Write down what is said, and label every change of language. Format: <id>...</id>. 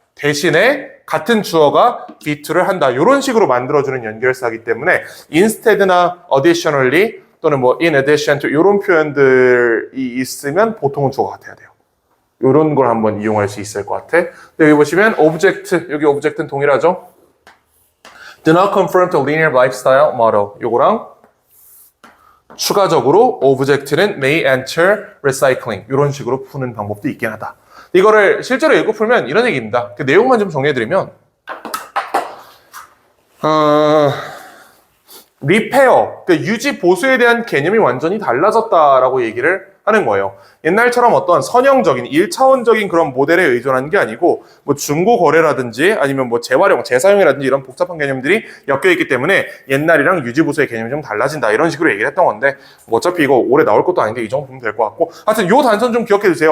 <ko>대신에 같은 주어가 be2를 한다. 요런 식으로 만들어주는 연결사이기 때문에 instead나 additionally 또는 뭐 in addition to 이런 표현들이 있으면 보통은 주어가 같아야 돼요. 이런 걸 한번 이용할 수 있을 것 같아. 여기 보시면 object, 여기 object는 동일하죠?</ko> <en>Do not conform to linear lifestyle model.</en> <ko>요거랑 추가적으로 object는</ko> <en>may enter recycling.</en> <ko>이런 식으로 푸는 방법도 있긴 하다. 이거를 실제로 읽고 풀면 이런 얘기입니다. 그 내용만 좀 정리해드리면 리페어, 그 유지 보수에 대한 개념이 완전히 달라졌다라고 얘기를 하는 거예요. 옛날처럼 어떤 선형적인 1차원적인 그런 모델에 의존하는 게 아니고 뭐 중고 거래라든지 아니면 뭐 재활용, 재사용이라든지 이런 복잡한 개념들이 엮여 있기 때문에 옛날이랑 유지 보수의 개념이 좀 달라진다 이런 식으로 얘기를 했던 건데 뭐 어차피 이거 오래 나올 것도 아닌데 이 정도 보면 될 것 같고 하여튼 요 단선 좀 기억해 두세요.</ko>